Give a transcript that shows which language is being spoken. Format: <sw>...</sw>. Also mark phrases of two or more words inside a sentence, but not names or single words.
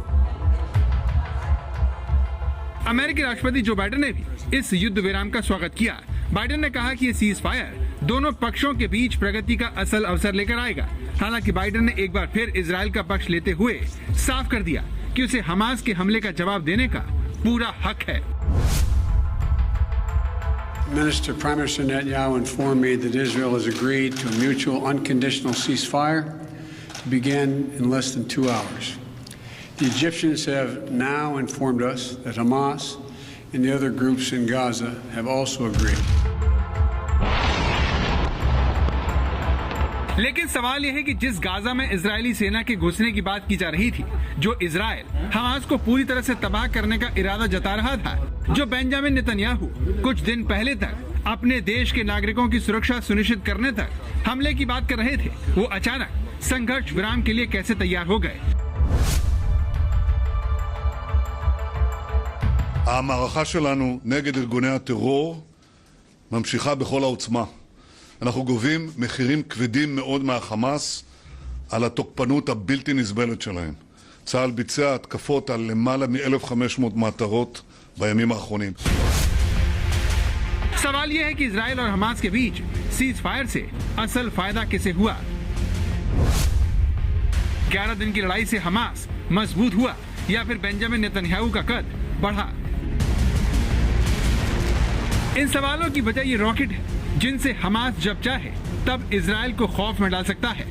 <hi>अमेरिकी राष्ट्रपति जो बाइडेन ने भी इस युद्ध विराम का स्वागत किया। बाइडेन ने कहा कि ये सीज फायर दोनों पक्षों के बीच प्रगति का असल अवसर लेकर आएगा। हालांकि बाइडेन ने एक बार फिर इजराइल का पक्ष लेते हुए साफ कर दिया कि उसे हमास के हमले का जवाब देने का पूरा हक है।</hi> <en>Prime Minister Netanyahu informed me that Israel has agreed to a mutual unconditional ceasefire to begin in less than 2 hours. The Egyptians have now informed us that Hamas and the other groups in Gaza have also agreed.</en> <hi>लेकिन सवाल यह है कि जिस गाजा में इजरायली सेना के घुसने की बात की जा रही थी, जो इजराइल हमास को पूरी तरह से तबाह करने का इरादा जता रहा था, जो बेंजामिन नेतन्याहू कुछ दिन पहले तक अपने देश के नागरिकों की सुरक्षा सुनिश्चित करने तक हमले की बात कर रहे थे, वो अचानक संघर्ष विराम के लिए कैसे तैयार हो गए?</hi> <he>המערכה שלנו נגד ארגוני הטרור ממשיכה בכל העוצמה. אנחנו גובים מחירים כבדים מאוד מהחמאס על התוקפנות הבלתי נסבלת שלהם. צה"ל ביצע התקפות על למעלה מ-1,500 מטרות בימים האחרונים.</he> <hi>सवाल यह है कि इजराइल और हमास के बीच सीज फायर से असल फायदा किसे हुआ? 11 दिन की लड़ाई से हमास मजबूत हुआ या फिर बेंजामिन नेतन्याहू का कद बढ़ा? इन सवालों की वजह ये रॉकेट है जिनसे हमास जब चाहे तब इजराइल को खौफ में डाल सकता है।</hi>